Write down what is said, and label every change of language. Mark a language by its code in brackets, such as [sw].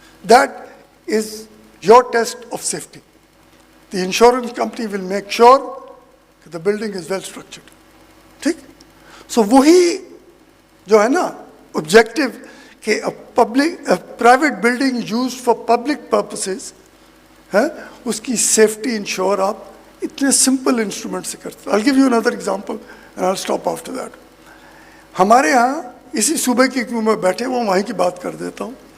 [en] That is your test of safety. The insurance company will make sure کہ the building is well structured. ٹھیک. [ur] سو وہی جو ہے نا آبجیکٹو کہ private building use for public purposes ہے، اس کی سیفٹی انشور آپ اتنے سمپل انسٹرومنٹ سے کرتے. [en] I'll give you another example and I'll stop after that. [ur] ہمارے ہاں اسی صوبے کی کیوں میں بیٹھے ہوں وہیں کی بات کر دیتا ہوں.